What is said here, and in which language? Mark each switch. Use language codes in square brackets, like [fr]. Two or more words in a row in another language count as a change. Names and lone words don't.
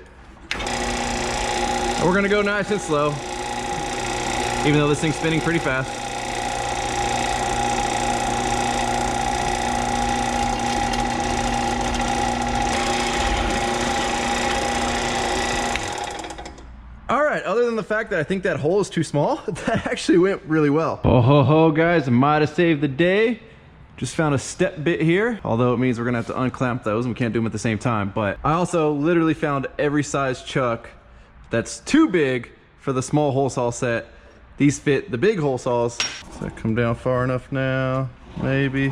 [en] And we're gonna go nice and slow, even though this thing's spinning pretty fast. All right, other than the fact that I think that hole is too small, that actually went really well. Oh ho ho, guys, I might have saved the day. Just found a step bit here, although it means we're gonna have to unclamp those and we can't do them at the same time. But I also literally found every size chuck that's too big for the small hole saw set. These fit the big hole saws. So I come down far enough now, maybe.